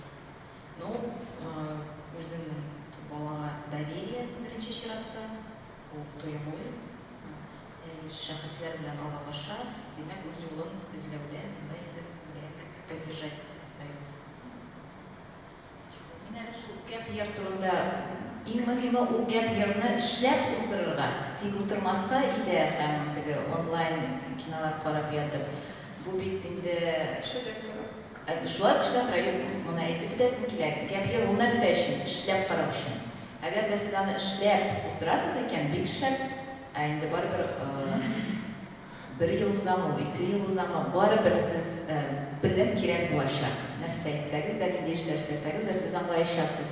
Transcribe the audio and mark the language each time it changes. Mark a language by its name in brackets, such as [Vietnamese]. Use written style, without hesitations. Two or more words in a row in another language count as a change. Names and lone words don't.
[Tatar] Ну, үзенең балага доверие беренче чиратта, ул тоемлы, шәхесләр белән аралаша, димәк, үз юлын эзләүдә, монда инде [Russian] поддержать остается. [Tatar] Мин әле шул [English] gap year [Tatar] турында иң мөһиме ул gap yearны эшләп уздырырга, тик утырмаска иде һәм теге онлайн кинолар карап ятып. Бу бит инде Шулай тора. шулай эшләп тора, моны әйтеп үтәсем килә. [English] Gap year [Tatar] ул нәрсә өчен? Эшләп карау өчен. Әгәр дә сез аны эшләп уздырасыз икән, бик шәп, инде барыбер 1 ел узамы, 2 ел узамы, барыбер сез белем кирәк булачак. Нәрсә әйтсәгез дә, нинди эшләсәгез дә сез аңлаячаксыз.